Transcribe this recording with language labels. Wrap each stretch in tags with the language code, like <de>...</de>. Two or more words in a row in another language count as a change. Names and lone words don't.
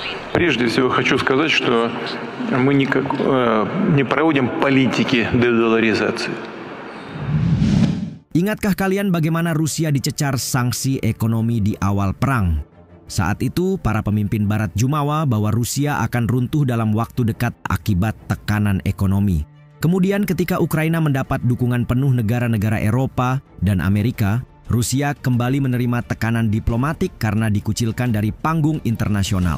<ru>Прежде всего хочу сказать, что мы не проводим политики дедоларизации.</ru> <id>Ingatkah kalian bagaimana Rusia dicecar sanksi ekonomi di awal perang? Saat itu, para pemimpin Barat jumawa bahwa Rusia akan runtuh dalam waktu dekat akibat tekanan ekonomi. Kemudian ketika Ukraina mendapat dukungan penuh negara-negara Eropa dan Amerika, Rusia kembali menerima tekanan diplomatik karena dikucilkan dari panggung internasional.</id>